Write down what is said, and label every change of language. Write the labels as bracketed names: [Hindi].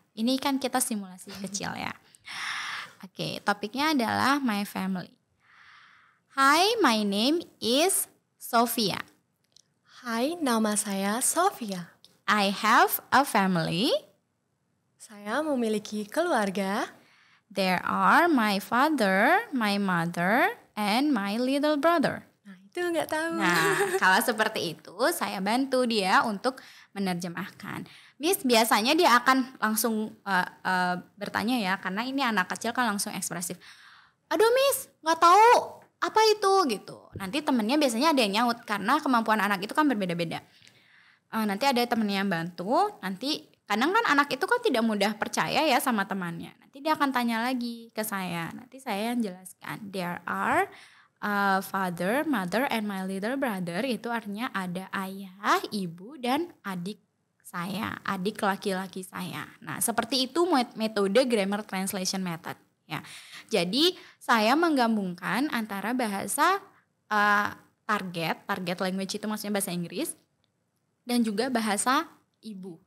[Indonesian] Ini kan kita simulasi kecil ya. Oke, topiknya adalah [English] my family. Hi, my name is Sophia. [Indonesian] Hai, nama saya Sophia. [English] I have a family. [Indonesian] Saya memiliki keluarga. [English] There are my father, my mother, and my little brother. [Indonesian] Nah, itu nggak tahu. Nah, kalau seperti itu saya bantu dia untuk menerjemahkan. Miss, biasanya dia akan langsung bertanya ya, karena ini anak kecil kan langsung ekspresif. Aduh Miss, nggak tahu apa itu gitu. Nanti temennya biasanya ada yang nyaut, karena kemampuan anak itu kan berbeda-beda. Nanti ada temennya yang bantu, nanti kadang kan anak itu kan tidak mudah percaya ya sama temannya. Nanti dia akan tanya lagi ke saya. Nanti saya yang jelaskan. [English] There are father, mother, and my little brother. [Indonesian] Itu artinya ada ayah, ibu, dan adik saya. Adik laki-laki saya. Nah, seperti itu metode Grammar Translation Method. Ya. Jadi saya menggabungkan antara bahasa target language itu maksudnya bahasa Inggris, dan juga bahasa ibu.